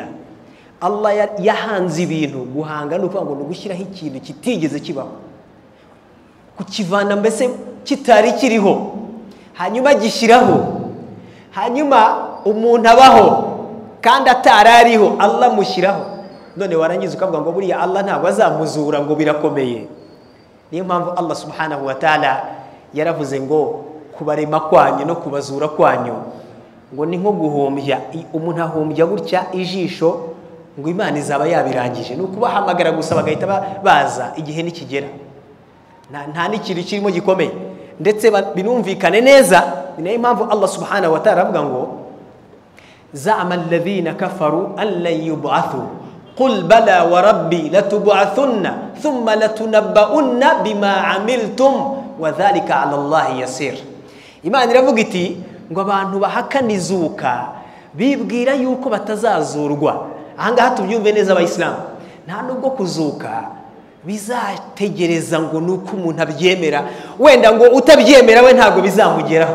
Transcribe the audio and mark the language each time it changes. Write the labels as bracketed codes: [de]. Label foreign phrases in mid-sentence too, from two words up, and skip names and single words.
[rw] Allah yahanze ibintu, guhanga no kuvuga ngo gushyiraho ikintu kitigeze kibaho, kukivana mbese kitari kiriho, hanyuma gishyiraho, hanyuma umuntu abaho kandi atarariho, Allah mushyiraho. None warangiza ukavuga ngo buriya Allah ntabwo azamuzura ngo birakomeye. Niyo mpamvu Allah [ar] سبحانه وتعالى [rw] yaravuze ngo kubarema kwanyu no kubazura kwanyu ngo ni nko guhombya. Umuntu ahombya gutya ijisho ngo Imana izaba yabirangije, ni ukubahamagara gusa bagahita baza igihe nikigera, nta n'ikintu kirimo gikomeye ndetse binumvikane neza. Niyo mpamvu Allah [ar] سبحانه وتعالى [rw] avuga ngo [ar] زعم الذين كفروا أن لن يبعثوا قل بلى وربي لتبعثن ثم لتنبؤن بما عملتم وذلك على الله يسير. [rw] Imana iravuga iti ngo abantu bahakana izuka bibwira yuko batazazurwa. Ahangaha tubyumve neza abayisilamu, nta nubwo kuzuka bizategereza ngo nuko umuntu abyemera, wenda ngo utabyemera we ntabwo bizamugeraho.